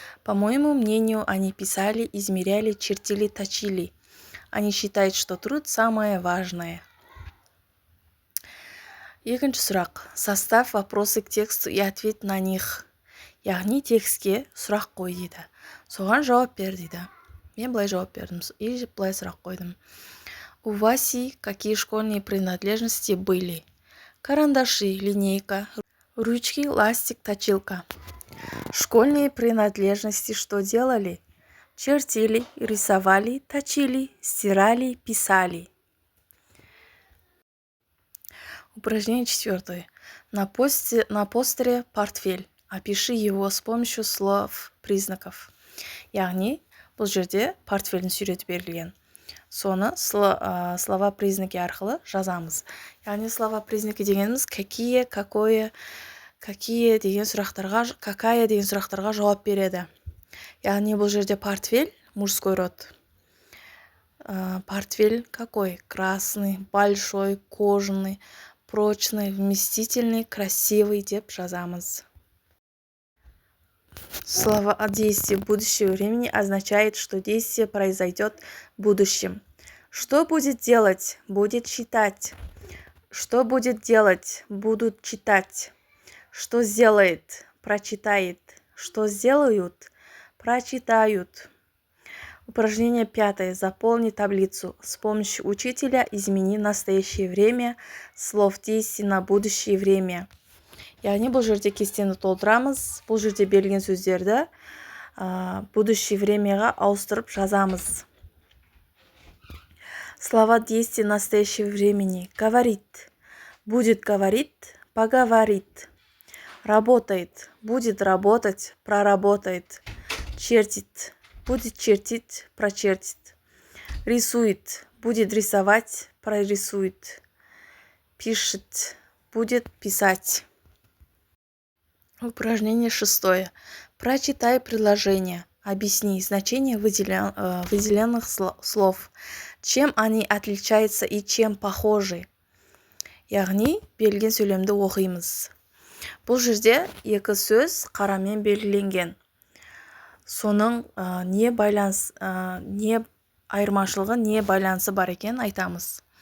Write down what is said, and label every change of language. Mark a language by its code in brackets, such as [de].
[ru] По моему мнению, они писали, измеряли, чертили, точили. Они считают, что труд самое важное. [kk] Екінші сұрақ. [ru] Составь вопросы к тексту и ответь на них. [kk] Яғни текстке сұрақ қой дейді. Соған жауап бер дейді. Мен былай жауап бердім [ru] и [kk] былай сұрақ қойдым. [ru] У Васи какие школьные принадлежности были? Карандаши, линейка, ручки, ластик, точилка. Школьные принадлежности что делали? Чертили, рисовали, точили, стирали, писали. Упражнение 4. На постере портфель. Опиши его с помощью слов-признаков. [kk] Яғни, бұл жерде портфельдің суреті берілген. Соны слова-признаки арқылы жазамыз. Яғни слова-признаки дегеніміз [ru] какие, какое, какие [kk] деген сұрақтарға, какая деген сұрақтарға жауап береді. Яғни бұл жерде [ru] портфель, мужской род. Портфель какой? Красный, большой, кожаный, прочный, вместительный, красивый [kk] деп жазамыз. [ru] Слово действие будущего времени означает, что действие произойдет в будущем. Что будет делать? Будет читать. Что будет делать? Будут читать. Что сделает? Прочитает. Что сделают? Прочитают. Упражнение 5. Заполни таблицу. С помощью учителя измени настоящее время слов действий на будущее время. [kk] Яғни бұл жерде кестені толтырамыз. Бұл жерде берілген сөздерді будущее времяға ауыстырып жазамыз. [ru] Слова действия настоящего времени. Говорит. Будет говорить. Поговорит. Работает. Будет работать. Проработает. Чертит. Будет чертить. Прочертит. Рисует. Будет рисовать. Прорисует. Пишет. Будет писать. Упражнение 6. Прочитай предложение. Объясни значение выделенных слов. Чем они отличаются и чем похожи? [kk] Яғни, берілген сөйлемді оқимыз. Бұл жерде екі сөз қарамен белгіленген. Соның не айырмашылығы, не байланысы бар екен айтамыз.